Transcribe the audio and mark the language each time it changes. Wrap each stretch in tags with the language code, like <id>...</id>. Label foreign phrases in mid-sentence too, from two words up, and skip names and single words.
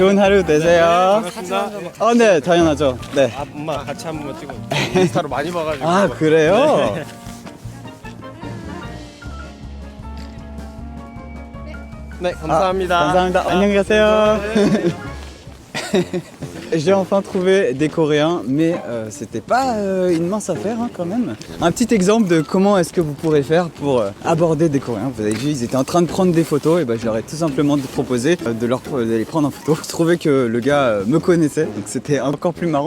<ko>좋은 하루 되세요. 반갑습니다. 네, 당연하죠. 네. 엄마 같이 한 번만 찍어. 인스타로 많이 봐가지고. 아, 그래요? 네. 네, 감사합니다. 감사합니다. 안녕히 가세요. 네.</ko> <fr>J'ai enfin trouvé des Coréens, mais c'était pas une mince affaire hein, quand même. Un petit exemple de comment est-ce que vous pourrez faire pour aborder des Coréens. Vous avez vu, ils étaient en train de prendre des photos, et ben je leur ai tout simplement proposé de les prendre en photo. Je trouvais que le gars me connaissait, donc c'était encore plus marrant.</fr>